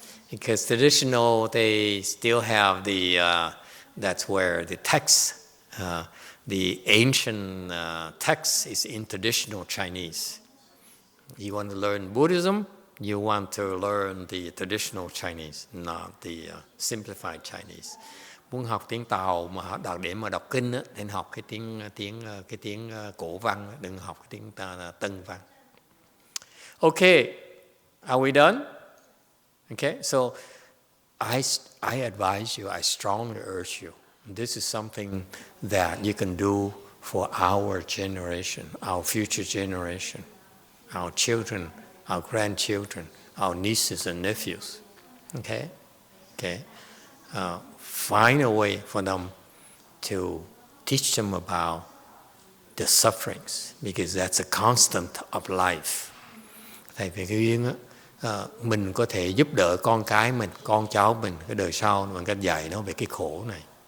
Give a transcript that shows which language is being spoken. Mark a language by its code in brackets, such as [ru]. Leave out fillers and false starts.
[en] Because traditional, they still have that's where the text, the ancient text is in traditional Chinese. You want to learn Buddhism, you want to learn the traditional Chinese, not the simplified Chinese. [vi] Muốn học tiếng Tàu mà để mà đọc kinh á, thì học cái tiếng cổ văn, đừng học cái tiếng Tân văn. [en] Okay, are we done? Okay, so I advise you, I strongly urge you. This is something that you can do for our generation, our future generation, our children, our grandchildren, our nieces and nephews. Okay? Find a way for them to teach them about the sufferings, because that's a constant of life. [vi] Thầy Việt Duyên á, mình có thể giúp đỡ con cái mình, con cháu mình, cái đời sau bằng cách dạy nó về cái khổ này.